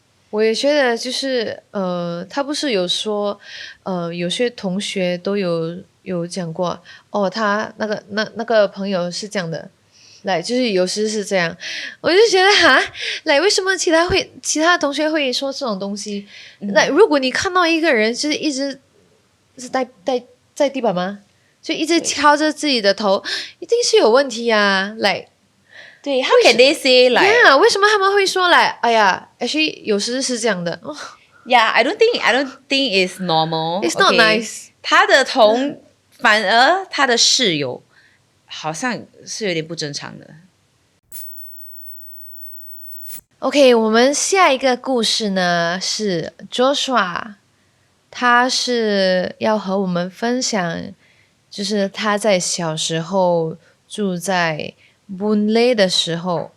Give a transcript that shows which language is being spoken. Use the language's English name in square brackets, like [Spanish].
[Chinese] 我也觉得就是他不是有说有些同学都有讲过哦，他那个朋友是这样的，来就是有时是这样，我就觉得哈，来为什么其他同学会说这种东西？来，如果你看到一个人就是一直是在地板吗？就一直敲着自己的头，一定是有问题啊！来，对， [English] How can they say like yeah, [Chinese] 为什么他们会说来？哎呀， [English] actually [Chinese] 有时是这样的。 [English] Yeah, I don't think it's normal. It's not okay? nice. [Chinese] 他的反而他的室友好像是有点不正常的。 OK，我们下一个故事呢是 Joshua，他是要和我们分享，就是他在小时候住在 Boon Lay 的时候。